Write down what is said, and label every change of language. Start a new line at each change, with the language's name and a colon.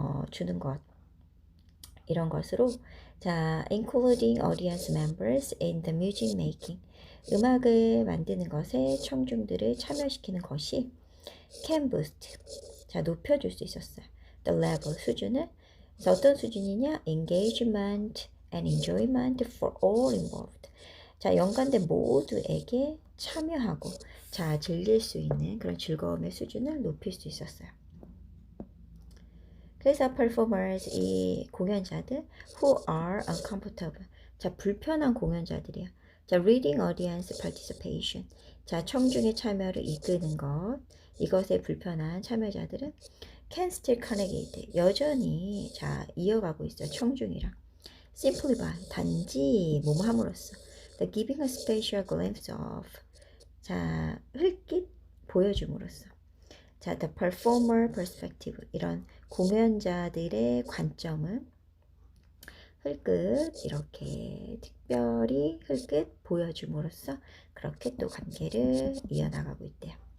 Korean: 주는 것, 이런 것으로, 자,
English: including audience members in the music making,
Korean: 음악을 만드는 것에 청중들을 참여시키는 것이
English: can boost,
Korean: 자, 높여줄 수 있었어요.
English: the level,
Korean: 수준을. 그래서 어떤 수준이냐?
English: engagement and enjoyment for all involved.
Korean: 자, 연관된 모두에게 참여하고, 자, 즐길 수 있는 그런 즐거움의 수준을 높일 수 있었어요. 그래서 performers, 이 공연자들,
English: who are uncomfortable,
Korean: 자, 불편한 공연자들이야. 자,
English: reading audience participation,
Korean: 자, 청중의 참여를 이끄는 것, 이것에 불편한 참여자들은
English: can still connect,
Korean: 여전히, 자, 이어가고 있어요. 청중이랑.
English: simply by,
Korean: 단지 뭐뭐 함으로써.
English: the giving a special glimpse of,
Korean: 자, 흘낏 보여줌으로써. 자,
English: the performer perspective,
Korean: 이런 공연자들의 관점을 흘끗, 이렇게 특별히 흘끗 보여줌으로써 그렇게 또 관계를 이어나가고 있대요.